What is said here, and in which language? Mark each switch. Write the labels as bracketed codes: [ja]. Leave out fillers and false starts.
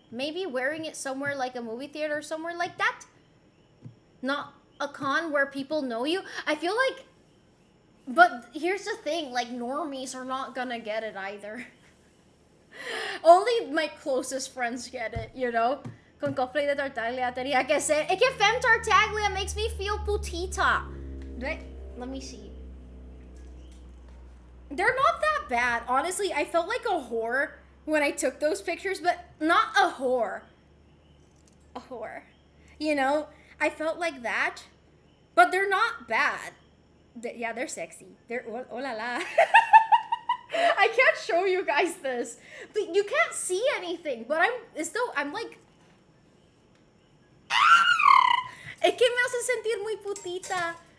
[en] Maybe wearing it somewhere like a movie theater or somewhere like that? Not a con where people know you. I feel like, but here's the thing, like normies are not gonna get it either. Only my closest friends get it, you know? [es] Con cosplay de Tartaglia tenía que ser. Es que [en] Femme Tartaglia makes me feel putita. Right? Let me see. They're not that bad. Honestly, I felt like a whore when I took those pictures, but not a whore. A whore. You know? I felt like that, but they're not bad. Yeah, they're sexy. They're oh la la. I can't show you guys this, but you can't see anything. But I'm like, [es] es que me hace sentir muy putita.